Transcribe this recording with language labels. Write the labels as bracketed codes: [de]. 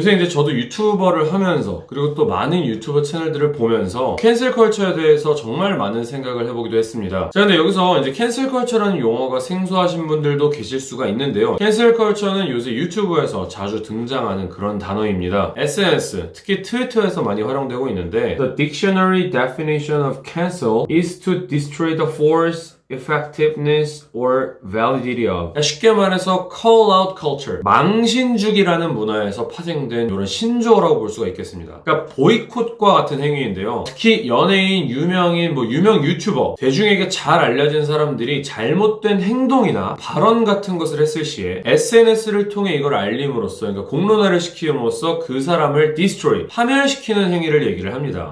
[ko] 요새 이제 저도 유튜버를 하면서 그리고 또 많은 유튜버 채널들을 보면서 cancel culture에 대해서 정말 많은 생각을 해보기도 했습니다. 자, 근데 여기서 이제 cancel culture라는 용어가 생소하신 분들도 계실 수가 있는데요. cancel culture는 요새 유튜브에서 자주 등장하는 그런 단어입니다. SNS, 특히 트위터에서 많이 활용되고 있는데 [en] The dictionary definition of cancel is to destroy the force, effectiveness or validity of. [ko] 쉽게 말해서 call out culture, 망신주기라는 문화에서 파생된 이런 신조어라고 볼 수가 있겠습니다. 그러니까 보이콧과 같은 행위인데요. 특히 연예인, 유명인, 유명 유튜버, 대중에게 잘 알려진 사람들이 잘못된 행동이나 발언 같은 것을 했을 시에 SNS를 통해 이걸 알림으로써, 그러니까 공론화를 시킴으로써 그 사람을 destroy, 파멸시키는 행위를 얘기를 합니다.